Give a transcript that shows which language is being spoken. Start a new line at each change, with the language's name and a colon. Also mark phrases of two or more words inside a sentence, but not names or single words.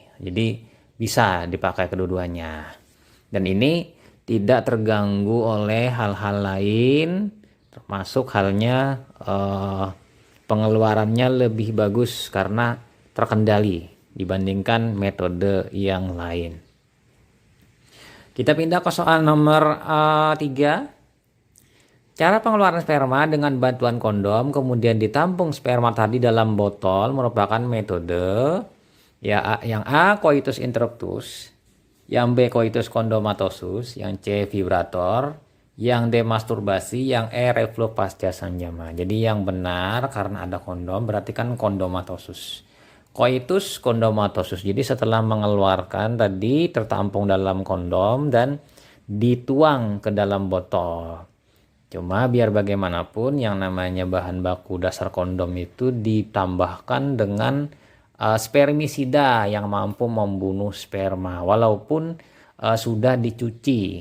Indonesian: Jadi bisa dipakai kedua-duanya. Dan ini tidak terganggu oleh hal-hal lain, termasuk halnya pengeluarannya lebih bagus karena terkendali dibandingkan metode yang lain. Kita pindah ke soal nomor 3. Cara pengeluaran sperma dengan bantuan kondom kemudian ditampung sperma tadi dalam botol merupakan metode ya, yang A.
Latin: Coitus interruptus,
Indonesian: yang B.
Latin: Coitus chondromatosus,
Indonesian: yang C. Vibrator, yang D. Masturbasi, yang E. Reflux pasca sanjama. Jadi yang benar karena ada kondom berarti kan chondromatosus.
Latin: Coitus chondromatosus.
Indonesian: Jadi setelah mengeluarkan tadi tertampung dalam kondom dan dituang ke dalam botol. Cuma biar bagaimanapun yang namanya bahan baku dasar kondom itu ditambahkan dengan spermisida yang mampu membunuh sperma walaupun sudah dicuci.